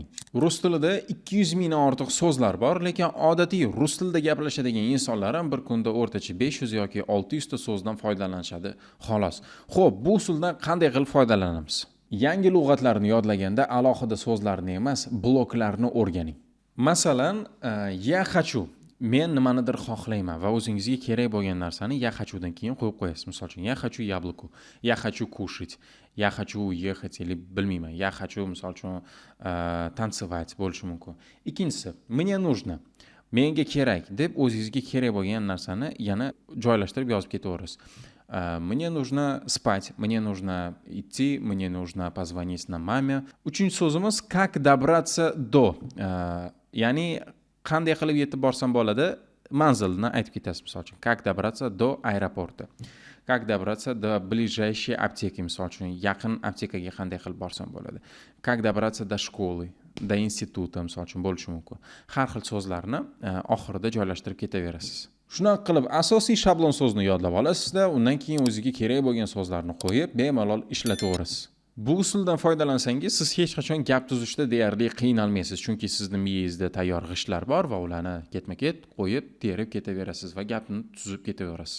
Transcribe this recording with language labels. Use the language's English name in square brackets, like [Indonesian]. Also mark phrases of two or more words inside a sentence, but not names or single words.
[Uzbek] Rus tilida 200 mingdan ortiq so'zlar bor, lekin odatiy rus tilida gaplashadigan insonlar ham bir kunda o'rtacha 500 yoki 600 ta so'zdan foydalanishadi, xolos. Xo'p, bu usuldan qanday qilib foydalanamiz? Yangi lug'atlarni yodlaganda alohida so'zlarni emas, bloklarni o'rganing. Masalan, [Russian] я хочу, [Uzbek] men nimanidir xohlayman va o'zingizga kerak bo'lgan narsani ya hachudan keyin qo'yib qo'yasiz. Misol uchun, [Russian] я хочу яблоко, я хочу кушать, я хочу уехать или bilmayman, я хочу [Uzbek] misol uchun [Russian] танцевать [Uzbek] bo'lishi mumkin. Ikkinchisi, [Russian] мне нужно, [Uzbek] menga kerak deb o'zingizga kerak bo'lgan narsani yana joylashtirib yozib ketaverasiz. [Russian] Мне нужно спать, мне нужно идти, мне нужно позвонить на маме. [Uzbek] Uchinchi so'zimiz [Russian] как добраться до, [Uzbek] ya'ni qanday qilib yetib borsam bo'ladi, manzilni aytib ketasiz. Misol uchun, [Russian] как добраться до аэропорта, как добраться до ближайшей аптеки, [Uzbek] misol uchun yaqin aptekaga qanday qilib borsam bo'ladi, [Russian] как добраться до школы, до института [Uzbek] misol uchun bo'lishi mumkin. Har xil so'zlarni oxirida joylashtirib ketaverasiz. Shunaqa qilib asosiy shablon so'zni yodlab olasizda, undan keyin o'ziga kerak bo'lgan so'zlarni qo'yib bemalol ishlataverasiz. Bu usuldan foydalansangiz, siz hech qachon gap tuzishda deyarli qiynalmaysiz, chunki sizning miyangizda tayyor g'ishtlar bor va ularni ketma-ket qo'yib, terib ketaverasiz va gapni tuzib ketaverasiz.